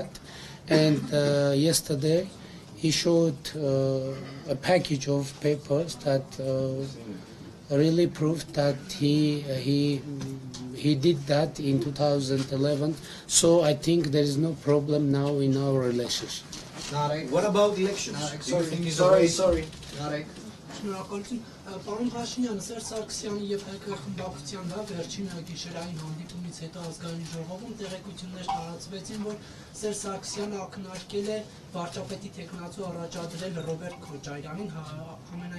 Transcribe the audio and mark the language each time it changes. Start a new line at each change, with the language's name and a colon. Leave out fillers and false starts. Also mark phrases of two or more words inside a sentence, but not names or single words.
English: And yesterday, he showed a package of papers that really proved that he did that in 2011. So I think there is no problem now in our relationship. What about elections? Sorry.
Armenian: Պարոն Փաշինյան, Սերժ Սարգսյանի եւ ՀԿ խմբակցության վրա վերջին գիշերային հանդիպումից հետո ազգային ժողովում տեղեկություններ տարածվեցին, որ Սերժ Սարգսյանը ակնարկել է վարչապետի տեխնացու առաջադրել Ռոբերտ Քոչարյանին, ամենայն